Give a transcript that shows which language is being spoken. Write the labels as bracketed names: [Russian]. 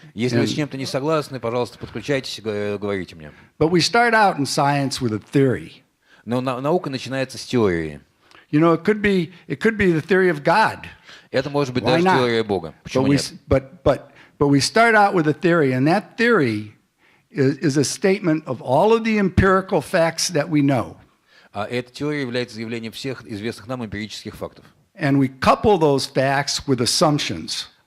[Russian] Если вы с чем-то не согласны, пожалуйста, подключайтесь и говорите мне. [English] But we start out in science with a theory. [Russian] Но наука начинается с теории. [English] It could be the theory of God. [Russian] Это может быть [English] Why [Russian] даже [English] not? [Russian] теория Бога. Почему нет? [English] But we start out with a theory, and that theory is a statement of all of the empirical facts that we know. [Russian] Эта теория является заявлением всех известных нам эмпирических фактов. [English] And we couple those facts with assumptions.